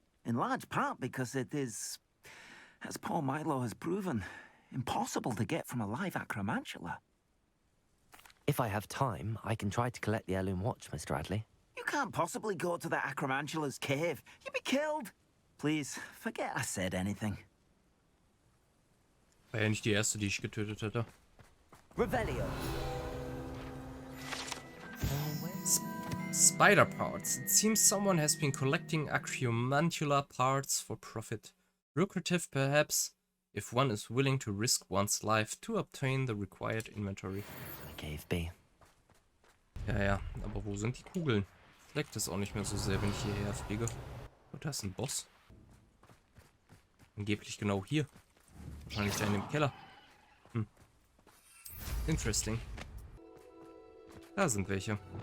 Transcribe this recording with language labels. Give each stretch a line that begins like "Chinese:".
English: In large part because it is, as poor Milo has proven, impossible to get from a live acromantula. If I have time, I can try to collect the heirloom watch, Mr. Radley. You can't possibly go to the acromantula's cave. You'd be killed. Please, forget I said anything.
German: War ja nicht die erste, die ich getötet hätte.
English: Revelio. Spider parts. It seems someone has been collecting acromantula parts for profit. Lucrative, perhaps, if one is willing to risk one's life to obtain the required inventory. Cave B.
German: Ja, aber wo sind die Kugeln? Leckt es auch nicht mehr so sehr, wenn ich hierher fliege. Oh, da ist ein Boss. Angeblich genau hier. Wahrscheinlich da in dem Keller.
English: Interesting.
German: Da sind welche.